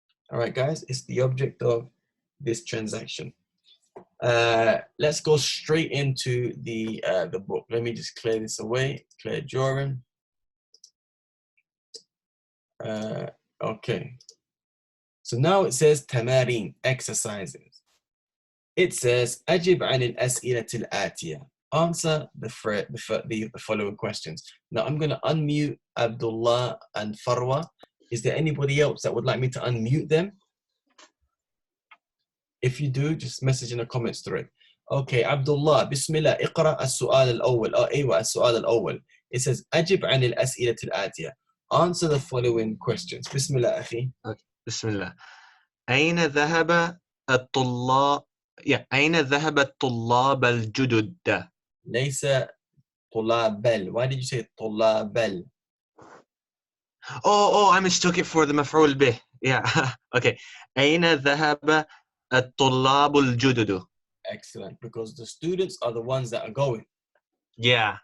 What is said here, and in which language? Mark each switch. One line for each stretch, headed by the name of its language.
English: All right, guys, it's the object of this transaction. Let's go straight into the book. Let me just clear this away. Clear drawing. Okay. So now it says tamarin, exercises. It says
Arabic: أجب عن الأسئلة الآتية.
English: Answer the following questions. Now I'm going to unmute Abdullah and Farwa. Is there anybody else that would like me to unmute them? If you do, just message in the comments thread. Okay, Abdullah, Bismillah,
Arabic: اقرأ السؤال الأول. أيوة, السؤال الأول.
English: It says
Arabic: أجب عن الأسئلة الآتية.
English: Answer the following questions. Bismillah,
Arabic: أخي.
English: Okay. Bismillah.
Arabic: أين ذهب الطلاب أين ذهب الطلاب الجدد؟ ليس طلاب.
English: Why did you say طلاب? Oh, I mistook it for the مفعول به. Yeah. Okay.
Arabic: أين ذهب الطلاب الجدد?
English: Excellent, because the students are the ones that are going. Yeah.